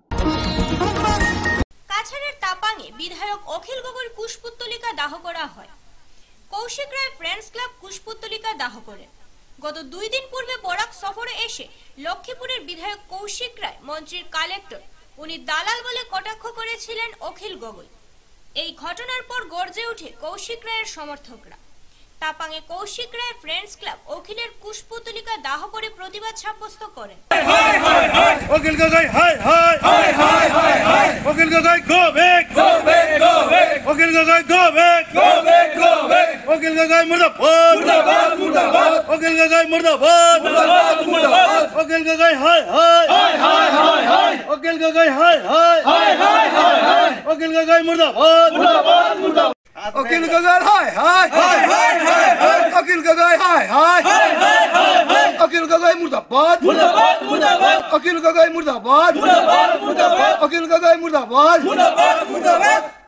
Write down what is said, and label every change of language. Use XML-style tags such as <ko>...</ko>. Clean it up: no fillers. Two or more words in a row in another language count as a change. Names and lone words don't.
<bn>কাছাড়ের তাপাঙে বিধায়ক অখিল গগৈর কুশপুত্তলিকা দাহ করা হয়। কৌশিক রায় ফ্রেন্ডস ক্লাব কুশপুত্তলিকা দাহ করে। গত 2 দিন পূর্বে বরাক সফরে এসে লক্ষ্মীপুরের বিধায়ক কৌশিক রায় মন্ত্রীর কালেক্টর উনি দালাল বলে কটাক্ষ করেছিলেন অখিল গগৈ। এই ঘটনার পর গর্জে ওঠে কৌশিক রায়ের সমর্থকরা। তাপাঙে কৌশিক রায় ফ্রেন্ডস ক্লাব অখিলের কুশপুত্তলিকা দাহ করে প্রতিবাদ সাব্যস্ত করেন। অখিল গগৈ হাই হাই হাই হাই হাই হাই অখিল গগৈ</bn> <en>go back go back go back</en> <bn>অখিল গগৈ</bn> <en>go back go back go back</en> <bn>অখিল গগৈ মুর্দাবাদ মুর্দাবাদ মুর্দাবাদ অখিল গগৈ মুর্দাবাদ মুর্দাবাদ মুর্দাবাদ অখিল গগৈ হাই হাই হাই হাই হাই হাই অখিল গগৈ হাই হাই হাই হাই হাই হাই অখিল গগৈ মুর্দাবাদ মুর্দাবাদ মুর্দাবাদ অখিল গগৈ হাই হাই হাই হাই হাই অখিল গগৈ হাই হাই হাই হাই হাই অখিল গগৈ মুর্দাবাদ মুর্দাবাদ মুর্দাবাদ অখিল গগৈ মুর্দাবাদ মুর্দাবাদ মুর্দাবাদ অখিল গগৈ মুর্দাবাদ মুর্দাবাদ মুর্দাবাদ</bn>